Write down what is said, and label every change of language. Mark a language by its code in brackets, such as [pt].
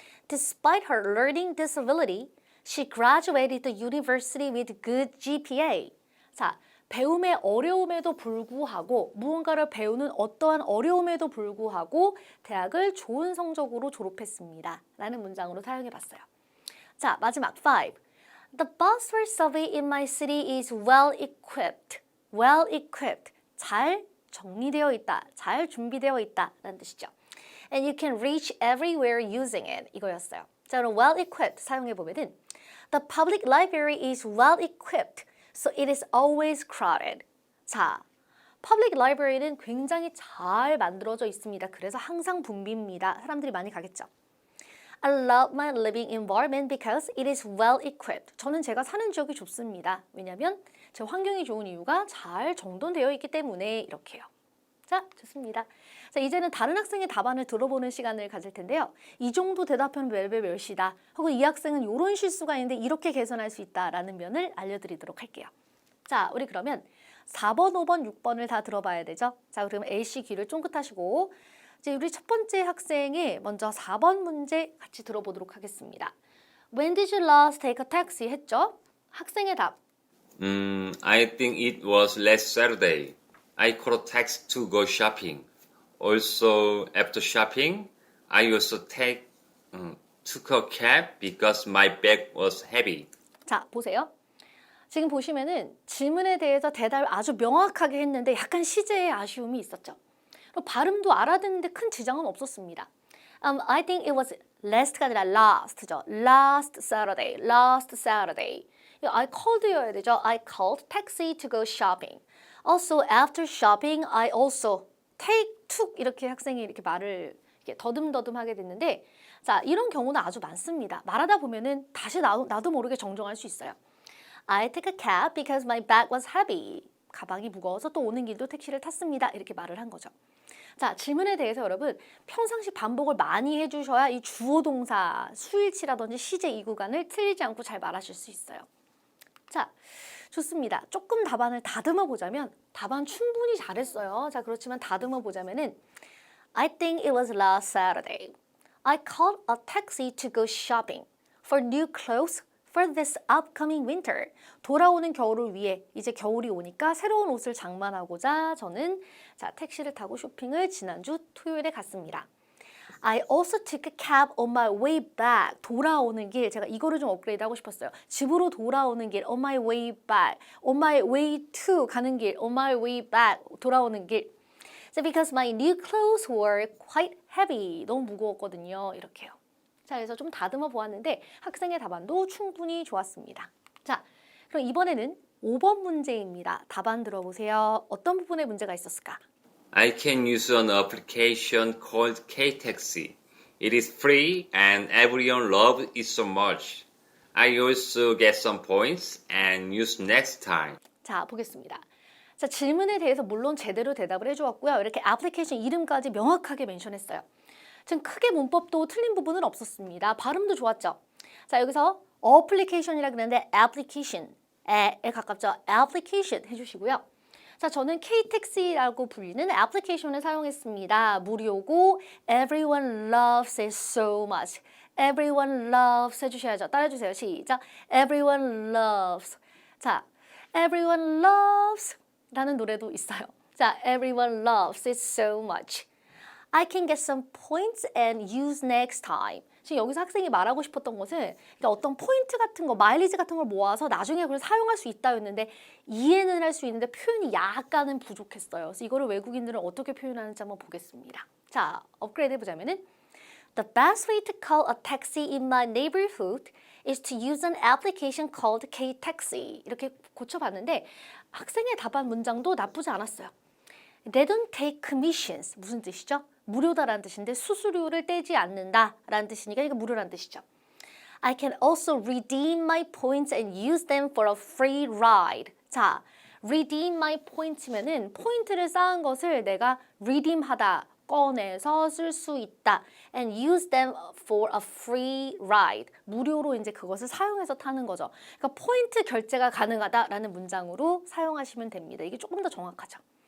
[en] Despite her learning disability, she graduated the university with good GPA. [ko] 자, 배움의 어려움에도 불구하고 무언가를 배우는 어떠한 어려움에도 불구하고 대학을 좋은 성적으로 졸업했습니다. 라는 문장으로 사용해 봤어요. 자, 마지막 5. [en] The bus service in my city is well equipped. Well equipped. [ko] 잘 정리되어 있다. 잘 준비되어 있다. 라는 뜻이죠. [en] And you can reach everywhere using it. [ko] 이거였어요. 자, 그럼 [en] well equipped [ko] 사용해 보면은 [en] The public library is well equipped. So it is always crowded. [ko] 자, public library는 굉장히 잘 만들어져 있습니다. 그래서 항상 붐빕니다. 사람들이 많이 가겠죠. [en] I love my living environment because it is well equipped. [ko] 저는 제가 사는 지역이 좋습니다. 왜냐하면 제 환경이 좋은 이유가 잘 정돈되어 있기 때문에 이렇게요. 자, 좋습니다. 자, 이제는 다른 학생의 답안을 들어보는 시간을 가질 텐데요. 이 정도 대답하면 몇이다. 혹은 이 학생은 이런 실수가 있는데 이렇게 개선할 수 있다라는 면을 알려드리도록 할게요. 자, 우리 그러면 4번, 5번, 6번을 다 들어봐야 되죠. 자, 그러면 A씨 귀를 쫑긋하시고 이제 우리 첫 번째 학생의 먼저 4번 문제 같이 들어보도록 하겠습니다. [en] When did you last take a taxi? [ko] 했죠? 학생의 답. [en] I think it was last Saturday. I called a taxi to go shopping. Also, after shopping, I also took a cab because my bag was heavy. [ko] 자, 보세요. 지금 보시면은 질문에 대해서 대답을 아주 명확하게 했는데 약간 시제에 아쉬움이 있었죠. 발음도 알아듣는데 큰 지장은 없었습니다. [en] I think it was last [ko] 가 아니라 [en] last죠. Last Saturday. I called [ko] 여야 되죠. [en] I called taxi to go shopping. Also, after shopping, I also took [ko] 이렇게 학생이 이렇게 말을 이렇게 더듬더듬 하게 됐는데 자, 이런 경우는 아주 많습니다. 말하다 보면은 다시 나도 모르게 정정할 수 있어요. [en] I took a cab because my bag was heavy. [ko] 가방이 무거워서 또 오는 길도 택시를 탔습니다. 이렇게 말을 한 거죠. 자, 질문에 대해서 여러분 평상시 반복을 많이 해주셔야 이 주어 동사, 수일치라든지 시제 이 구간을 틀리지 않고 잘 말하실 수 있어요. 자, 좋습니다. 조금 답안을 다듬어 보자면 답안 충분히 잘했어요. 자, 그렇지만 다듬어 보자면은 [en] I think it was last Saturday. I called a taxi to go shopping for new clothes for this upcoming winter. [ko] 돌아오는 겨울을 위해 이제 겨울이 오니까 새로운 옷을 장만하고자 저는 자, 택시를 타고 쇼핑을 지난주 토요일에 갔습니다. I also took a cab on my way back. 돌아오는 길. 제가 이거를 좀 업그레이드 하고 싶었어요. 집으로 돌아오는 길. [en] On my way back. On my way to [ko] 가는 길. [en] On my way back. [ko] 돌아오는 길. [en] So because my new clothes were quite heavy. [ko] 너무 무거웠거든요. 이렇게요. 자, 그래서 좀 다듬어 보았는데 학생의 답안도 충분히 좋았습니다. 자, 그럼 이번에는 5번 문제입니다. 답안 들어보세요. 어떤 부분에 문제가 있었을까? [en] I can use an application called K-Taxi. It is free and everyone loves it so much. I also get some points and use next time. [ko] 자, 보겠습니다. 자, 질문에 대해서 물론 제대로 대답을 해주었고요. 이렇게 애플리케이션 이름까지 명확하게 멘션했어요. 지금 크게 문법도 틀린 부분은 없었습니다. 발음도 좋았죠. 자, 여기서 어플리케이션이라 그랬는데 application에 가깝죠. application 해주시고요. 자, 저는 K-Taxi라고 불리는 애플리케이션을 사용했습니다. [en] 무료고 everyone loves it so much. everyone loves [ko] 해주셔야죠. 따라해주세요. 시작. [en] everyone loves. [ko] 자, everyone loves 라는 노래도 있어요. [en] 자, everyone loves it so much. I can get some points and use next time. [ko] 지금 여기서 학생이 말하고 싶었던 것은 그러니까 어떤 포인트 같은 거, 마일리지 같은 걸 모아서 나중에 그걸 사용할 수 있다였는데 이해는 할 수 있는데 표현이 약간은 부족했어요. 그래서 이거를 외국인들은 어떻게 표현하는지 한번 보겠습니다. 자, 업그레이드 해보자면은 [en] The best way to call a taxi in my neighborhood is to use an application called K-Taxi. [ko] 이렇게 고쳐봤는데 학생의 답안 문장도 나쁘지 않았어요. [en] They don't take commissions. [ko] 무슨 뜻이죠? 무료다라는 뜻인데 수수료를 떼지 않는다라는 뜻이니까 이거 무료라는 뜻이죠. [en] I can also redeem my points and use them for a free ride. [ko] 자, redeem my points면은 포인트를 쌓은 것을 내가 redeem하다, 꺼내서 쓸 수 있다. [en] And use them for a free ride. [ko] 무료로 이제 그것을 사용해서 타는 거죠. 그러니까 포인트 결제가 가능하다라는 문장으로 사용하시면 됩니다. 이게 조금 더 정확하죠.